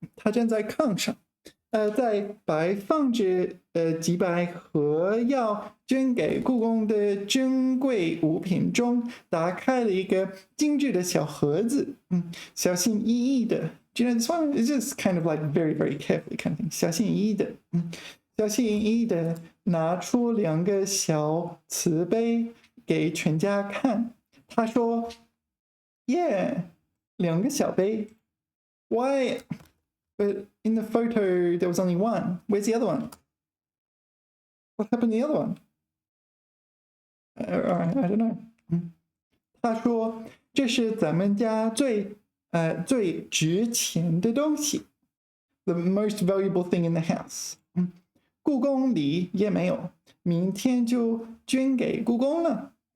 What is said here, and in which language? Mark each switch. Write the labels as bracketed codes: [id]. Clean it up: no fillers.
[zh] 他站在炕上，在摆放着几百盒要捐给故宫的珍贵物品中，打开了一个精致的小盒子，小心翼翼的。 [en] Do you know this one? It's just kind of like very, very carefully kind of thing. [zh] 小心翼翼的，小心翼翼的拿出2个小瓷杯给全家看。他说 ： [en] “Yeah， [zh] 2个小杯。 [en] Why? But in the photo there was only one. Where's the other one? What happened to the other one? I don't know. [zh] 他说这是咱们家最值钱的东西 [en] ，the most valuable thing in the house. [zh] 故宫里也没有，明天就捐给故宫了。